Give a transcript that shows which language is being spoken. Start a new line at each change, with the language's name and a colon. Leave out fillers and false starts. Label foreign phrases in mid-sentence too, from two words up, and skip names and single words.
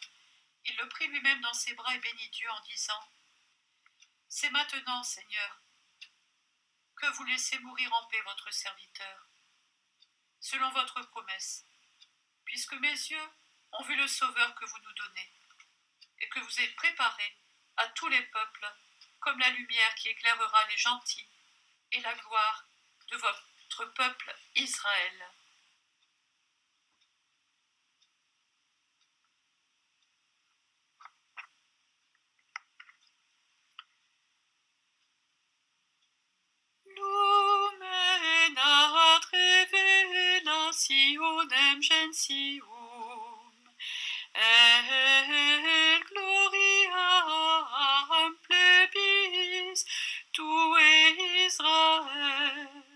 French: Il le prit lui-même dans ses bras et bénit Dieu en disant : « C'est maintenant, Seigneur, que vous laissez mourir en paix votre serviteur, selon votre promesse, puisque mes yeux ont vu le Sauveur que vous nous donnez, et que vous êtes préparé à tous les peuples, comme la lumière qui éclairera les gentils, et la gloire de votre peuple Israël.
Latin: » Lumen revelationem gentium, et gloriam plebis tue Israel.